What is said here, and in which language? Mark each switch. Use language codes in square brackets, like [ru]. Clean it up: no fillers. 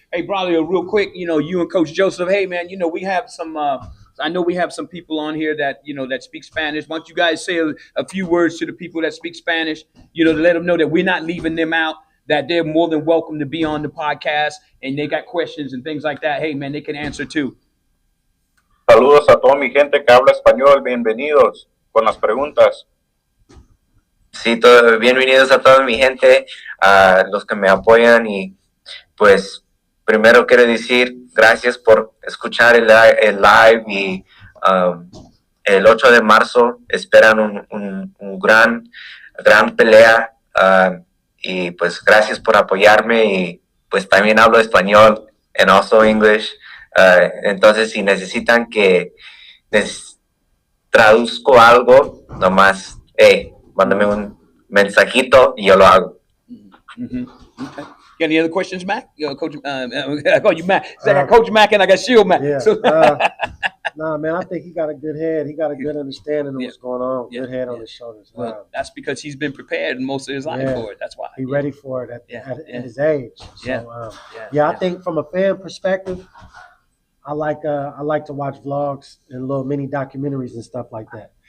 [en] Hey, Braulio, real quick, you and Coach Joseph, hey man, we have some I know we have some people on here that that speak Spanish. Why don't you guys say a few words to the people that speak Spanish, to let them know that we're not leaving them out, that they're more than welcome to be on the podcast, and they got questions and things like that. Hey man, they can answer too. [es] Saludos a toda mi gente que habla español. Bienvenidos con las preguntas. Sí, bienvenidos a toda mi gente, a los que me apoyan, y pues primero quiero decir gracias por escuchar el live, y el 8 de marzo esperan un gran pelea, y pues gracias por apoyarme, y pues también hablo español [en] and also English. [es] Entonces, si necesitan que traduzco algo, nomás, mándame un mensajito y yo lo hago. [en] Okay. Got any other questions, Mac? Coach, I call you Mac. I got Coach Mac and I got Shield Mac. Yeah. So, nah, man, I think he got a good head. He got a good understanding of what's going on. Yeah. Good head on his shoulders. Well, that's because he's been prepared most of his life for it. That's why. He's ready for it at his age. So, I think from a fan perspective, I like to watch vlogs and little mini documentaries and stuff like that.